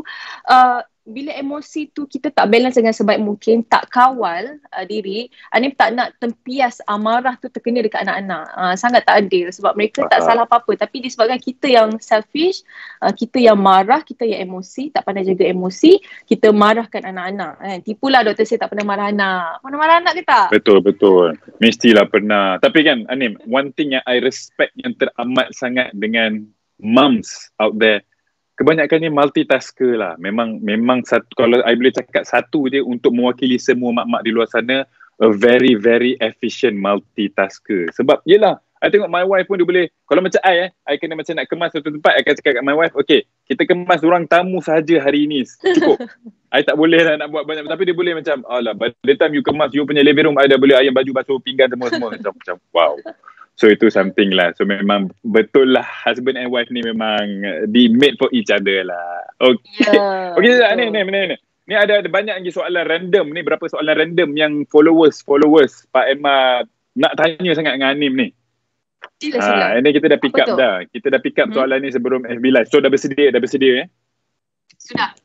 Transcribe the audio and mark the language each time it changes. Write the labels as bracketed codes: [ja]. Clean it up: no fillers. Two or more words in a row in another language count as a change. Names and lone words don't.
[ms] Bila emosi tu kita tak balance dengan sebaik mungkin, tak kawal diri, Anim tak nak tempias amarah tu terkena dekat anak-anak. Sangat tak adil sebab mereka tak salah apa-apa, tapi disebabkan kita yang selfish, kita yang marah, kita yang emosi, tak pandai jaga emosi, kita marahkan anak-anak. Tipulah Dr. Say tak pernah marah anak. Pernah marah anak ke tak? Betul. Mestilah pernah. Tapi kan Anim, [en] one thing [ms] yang I respect yang teramat sangat dengan [en] moms out there, [ms] kebanyakannya multitasker lah. Memang satu, kalau I boleh cakap satu je untuk mewakili semua mak-mak di luar sana, [en] a very very efficient multitasker. [ms] Sebab yelah, I tengok [en] my wife [ms] pun dia boleh, kalau macam I kena macam nak kemas satu tempat, I akan cakap kat [en] my wife, [ms] okay, kita kemas orang tamu sahaja hari ni, cukup. I tak boleh lah nak buat banyak, tapi dia boleh macam, alah, [en] by the time you [ms] kemas you punya [en] living room, [ms] I dah boleh ayam baju basuh pinggan semua macam wow. So itu something lah. So memang betul lah, [en] husband and wife [ms] ni memang [en] made for each other lah. Okay. [ms] Yeah, okay, ni ada banyak lagi soalan random ni. Berapa soalan random yang followers Pak Emma nak tanya sangat dengan Anim ni. Sila. Ini kita dah [en] pick up [ms] dah. Kita dah [en] pick up [ms] soalan ni sebelum FB Live. So dah bersedia Sudah.